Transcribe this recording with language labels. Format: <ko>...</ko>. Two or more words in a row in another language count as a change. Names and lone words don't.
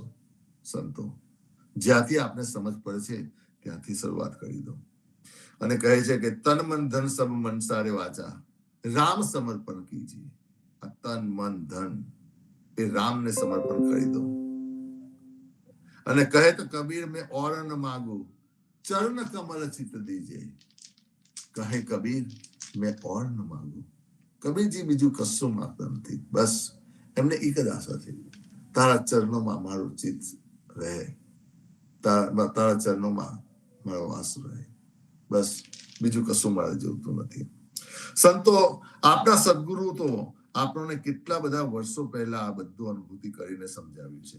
<gu>સંતો જ્યાંથી આપણે સમજ પડે છે ત્યાંથી શરૂઆત કરી દો. અને કહે છે કે</gu> <hi>तन मन धन सब मनसारे वाचा, राम समर्पण कीजे.</hi> <gu>આ તન મન ધન એ રામને સમર્પણ કરી દો. અને કહે તો</gu> <hi>कबीर मैं और न मांगू, चरण कमल चित दीजे. कहे कबीर मैं और न मांगू,</hi> <gu>કબીરજી બીજું કશું માંગતા નથી, બસ એમને એક જ આશા છે, તારા ચરણોમાં મારું ચિત્ત રહે, તારા ચરણોમાં મારો વાસ રહે, બસ બીજું કશું મારે જોઈતું નથી. સંતો આપણા સદગુરુ તો આપણને કેટલા બધા વર્ષો પહેલા આ બધું અનુભૂતિ કરીને સમજાવ્યું છે.</gu>